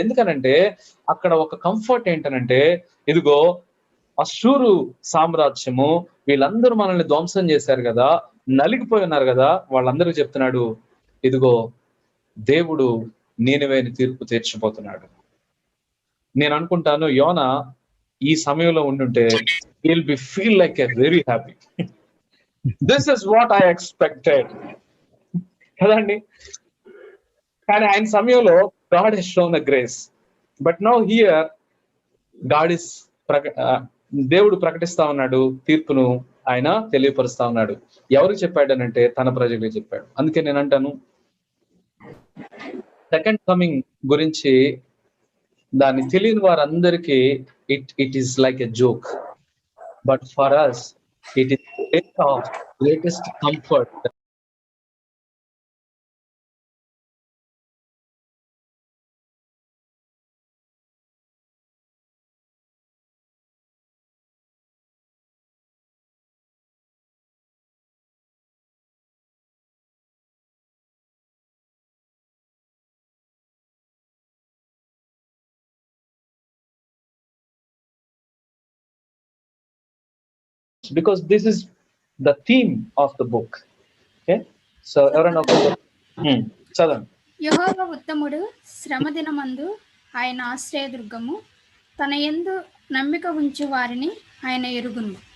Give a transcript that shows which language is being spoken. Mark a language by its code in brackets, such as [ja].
[te] ఎందుకనంటే అక్కడ ఒక కంఫర్ట్ ఏంటనంటే, ఇదిగో అశ్షూరు సామ్రాజ్యము, వీళ్ళందరూ మనల్ని ధ్వంసం చేశారు కదా, నలిగిపోయి ఉన్నారు కదా, వాళ్ళందరికీ చెప్తున్నాడు, ఇదిగో దేవుడు నీనివేని తీర్పు తీర్చిపోతున్నాడు. నేను అనుకుంటాను యోనా ఈ సమయంలో ఉండుంటే [en] he'll be feel like a very happy. This is what I expected కదండి. [te] కానీ ఆయన సమయంలో [en] God has shown a grace, but now here God is [te] దేవుడు ప్రకటిస్తా ఉన్నాడు, తీర్పును ఆయన తెలియపరుస్తా ఉన్నాడు. ఎవరికి చెప్పాడనంటే తన ప్రజలకు చెప్పాడు. అందుకే నేను అంటాను, సెకండ్ కమింగ్ గురించి దాన్ని తెలియని వారందరికీ [en] It is like a joke, but for us it is of greatest comfort. Because this is the theme of the book. Okay, so [te] ఎవరైనా చదవండి. యెహోవా ఉత్తముడు, శ్రమ దినమందు ఆయన ఆశ్రయదుర్గము, తన యందు నమ్మిక ఉంచు వారిని ఆయన ఎరుగును.